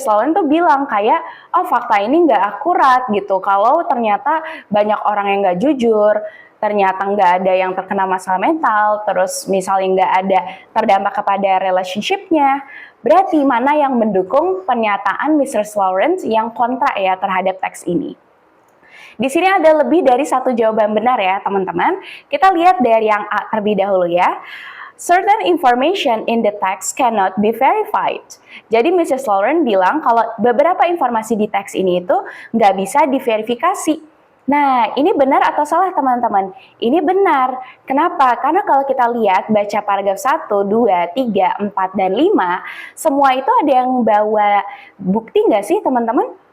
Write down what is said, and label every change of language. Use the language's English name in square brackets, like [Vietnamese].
[Indonesian] Sloan tuh bilang kayak, oh fakta ini nggak akurat gitu, kalau ternyata banyak orang yang nggak jujur, ternyata nggak ada yang terkena masalah mental, terus misalnya nggak ada terdampak kepada relationship-nya, berarti mana yang mendukung pernyataan Mr. Lawrence yang kontra ya terhadap teks ini. Di sini ada lebih dari satu jawaban benar ya teman-teman. Kita lihat dari yang A terlebih dahulu ya. [English] Certain information in the text cannot be verified. [Indonesian] Jadi Mrs. Lawrence bilang kalau beberapa informasi di teks ini itu nggak bisa diverifikasi. Nah, ini benar atau salah teman-teman? Ini benar. Kenapa? Karena kalau kita lihat baca paragraf 1, 2, 3, 4, dan 5, semua itu ada yang bawa bukti nggak sih teman-teman?